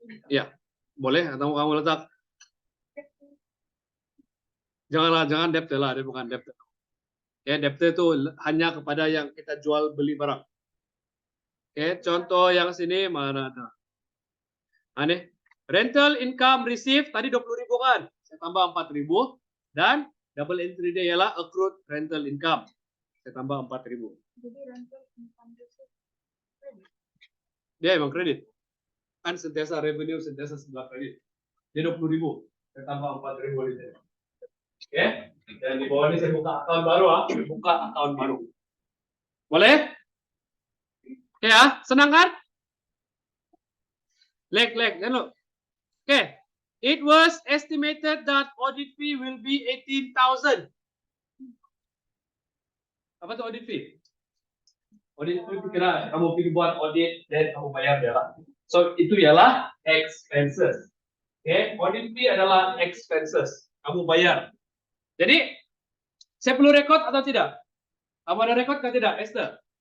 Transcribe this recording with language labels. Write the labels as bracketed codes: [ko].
[ms] Ya, boleh atau kamu letak. Jangan debtor lah, dia bukan debtor. Ya, debtor itu hanya kepada yang kita jual beli barang. Oke, contoh yang sini mana ada? Aneh. Rental income received tadi 20.000 kan? Saya tambah 4.000 dan double entry dia ialah accrued rental income. Saya tambah 4.000. Jadi rental income kredit. Dia emang kredit. Kan sentiasa revenue, sentiasa sebelah kredit. Dia 20.000. Saya tambah 4.000 di sini. Oke? Dan di bawah ini saya buka akun baru, buka akun baru. Boleh? Oke ya, senang kan? Leg, kan lo? Oke. [en] It was estimated that audit fee will be 18,000. [ms] Apa tuh audit fee? Audit fee kira kamu pergi buat audit dan kamu bayar dia lah. So itu ialah expenses. Oke, audit fee adalah expenses. Kamu bayar. Jadi saya perlu record atau tidak? Kamu ada record atau tidak, Esther?